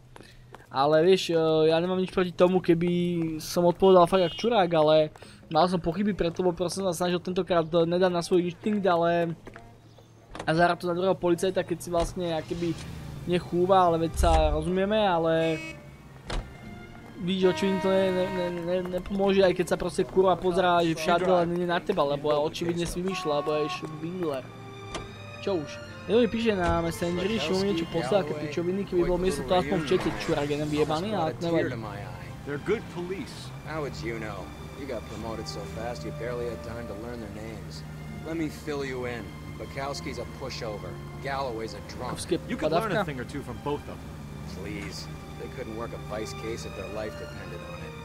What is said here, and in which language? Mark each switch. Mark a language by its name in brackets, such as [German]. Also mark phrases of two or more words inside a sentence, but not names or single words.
[Slovak] Ale vieš, ja nemám nič proti tomu, keby som odpovedal fakt jak čurák, ale mal som pochyby, preto proste som sa snažil tentokrát nedať na svoj instinkt, ale a zahrať to na druhého policajta, keď si vlastne akoby nechúva, ale veď sa rozumieme, ale vidíš, očividne to nepomôže, aj keď sa proste kurva pozerá, že všade len nie na teba, lebo očividne si vymýšľa, lebo je švindler. Čo už? Jedno mi píše na Messengeri, že mu niečo poslal, aké pičoviny, keby bol miesto to aspoň v čete čurák, jeden vyjebaný, ale to nevadí. [English] They're good police. How would you know? You got promoted so fast you barely had time to learn their names. Let me fill you in. Bukowski's a pushover. Galloway's a drunk. You could learn a thing or two from both of them. Please. They couldn't work a vice case if their life depended on it.